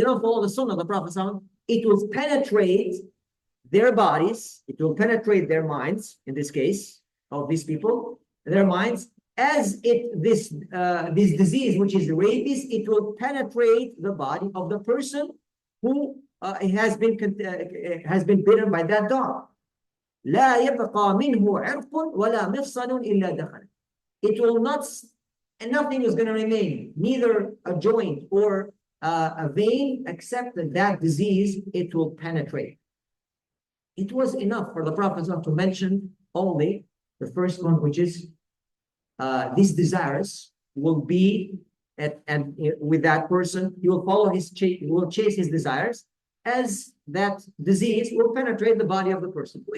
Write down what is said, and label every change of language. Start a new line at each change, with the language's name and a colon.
English: They don't follow the sunnah of the Prophet ﷺ. It will penetrate their bodies, it will penetrate their minds, in this case, of these people, their minds, as this disease, which is rabies, it will penetrate the body of the person who has been bitten by that dog.
Arabic: لا يبقى منه عرق ولا مفصل إلا دخل.
English: It will not, and nothing is going to remain, neither a joint or a vein, except that disease, it will penetrate. It was enough for the Prophet to mention only the first one, which is these desires will be and with that person, he will follow he will chase his desires, as that disease will penetrate the body of the person.